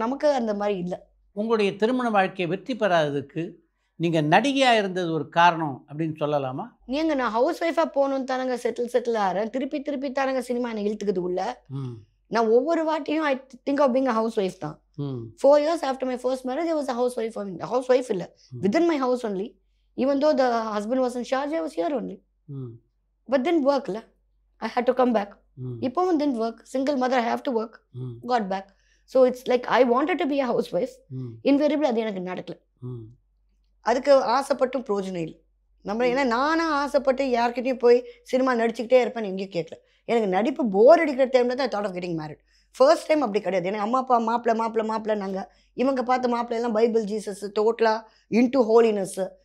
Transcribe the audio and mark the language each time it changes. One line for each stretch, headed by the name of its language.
Tamil: நமக்கு அந்த மாதிரி இல்லை. உங்களுடைய திருமண வாழ்க்கை வெற்றி பெறாததுக்கு நீங்கள் நடிகையாக இருந்தது ஒரு காரணம் அப்படின்னு சொல்லலாமா? ஏங்க நான் ஹவுஸ் ஒய்ஃபாக போகணுன்னு தானங்க செட்டில் ஆகிறேன். திருப்பி தானங்க சினிமா என்னை இழுத்துக்குது உள்ள. நான் ஒவ்வொரு வாட்டியும்
English: I think of being a housewife தான். 4 years after my first marriage I was a housewife. I mean, a housewife இல்லை, within my house only. Even though the husband was in charge, I was here only. But didn't work la. I had to come back. Ippovum didn't work. Single mother, I have to work. Got back. So it's like I wanted to be a housewife.
Tamil: Invariably அது எனக்கு நடக்கல. அதுக்கு ஆசைப்பட்டும் பிரயோஜனம் இல்லை. நம்ம ஏன்னா நானா ஆசைப்பட்டு யார்கிட்டையும் போய் சினிமா நடிச்சுக்கிட்டே இருப்பேன் எங்கேயும் கேட்கல. எனக்கு நடிப்பு போர் அடிக்கிற டைமில் தான்
English: Thought of getting married.
Tamil: First time அப்படி கிடையாது. எனக்கு அம்மா அப்பா மாப்பிள்ளை நாங்கள் இவங்க பார்த்த மாப்பிள்ளை எல்லாம் பைபிள் ஜீசஸ் டோட்டலாக இன்டு ஹோலினஸ்ஸு.